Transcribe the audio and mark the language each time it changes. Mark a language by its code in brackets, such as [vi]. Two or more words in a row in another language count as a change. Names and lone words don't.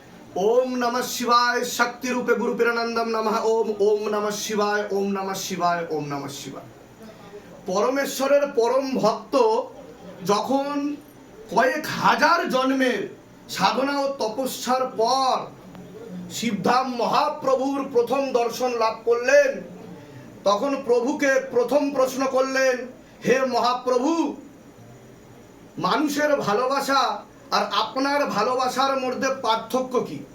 [sa] ओम नमः शिवाय शक्ति रूपे गुरु पिरानंदम नमः ओम ओम नमः शिवाय ओम नमः शिवाय ओम नमः शिवाय। [bn] পরমেশ্বরের পরম ভক্ত যখন কয়েক হাজার জন্মের সাধনা ও তপস্যার পর শিবধাম মহাপ্রভুর প্রথম দর্শন লাভ করলেন, তখন প্রভুকে প্রথম প্রশ্ন করলেন, হে মহাপ্রভু, মানুষের ভালোবাসা আর আপনার ভালোবাসার মধ্যে পার্থক্য কি?